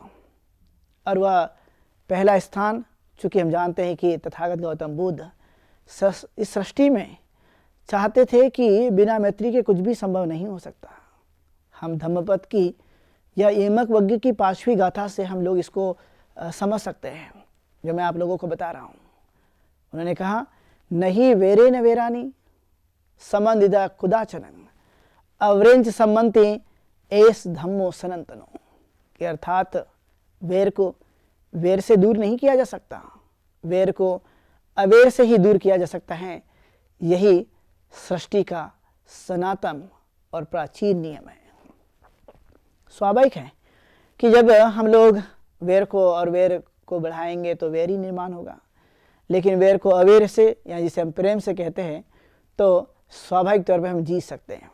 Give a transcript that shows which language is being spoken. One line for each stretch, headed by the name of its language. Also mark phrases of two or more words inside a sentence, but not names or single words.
Hindi: और वह पहला स्थान, चूँकि हम जानते हैं कि तथागत गौतम बुद्ध इस सृष्टि में चाहते थे कि बिना मैत्री के कुछ भी संभव नहीं हो सकता। हम धम्मपद की या एमक वज्ञ की 5वीं गाथा से हम लोग इसको समझ सकते हैं, जो मैं आप लोगों को बता रहा हूँ। उन्होंने कहा,
Pali: नहीं वेरे न वेरानी संबंधिदा कुदाचनन अवरेंच संबंधि एस धम्मो सनातनो,
Hindi: कि अर्थात वेर को वेर से दूर नहीं किया जा सकता, वेर को अवेर से ही दूर किया जा सकता है। यही सृष्टि का सनातन और प्राचीन नियम है। स्वाभाविक है कि जब हम लोग वेर को बढ़ाएंगे तो वेर ही निर्माण होगा, लेकिन वेर को अवेर से या जिसे हम प्रेम से कहते हैं तो स्वाभाविक तौर पे हम जीत सकते हैं।